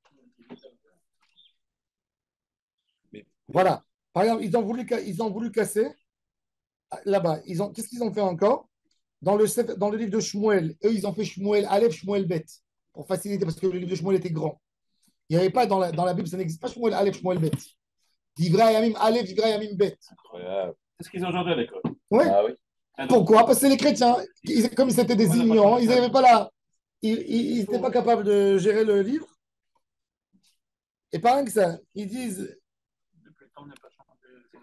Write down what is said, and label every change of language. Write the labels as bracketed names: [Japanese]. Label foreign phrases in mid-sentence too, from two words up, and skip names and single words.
[French] Voilà. Par exemple, ils ont voulu casser. Là-bas, qu'est-ce qu'ils ont fait encore? Dans le livre de Shmuel, eux, ils ont fait Shmuel Aleph, Shmuel Bet, pour faciliter, parce que le livre de Shmuel était grand. Il n'y avait pas dans la Bible, ça n'existe pas Shmuel Aleph, Shmuel Bet. Divrei Yamim Aleph, Divrei Yamim Bet. incroyable. C'est ce qu'ils ont aujourd'hui à l'école. Ouais. Ah oui. Pourquoi? Parce que c'est les chrétiens. Comme ils étaient des ignorants, ils n'avaient pas la. Ils n'étaient pas capables de gérer le livre. Et pas rien que ça. Ils disent. Depuis le temps n'est pas changé.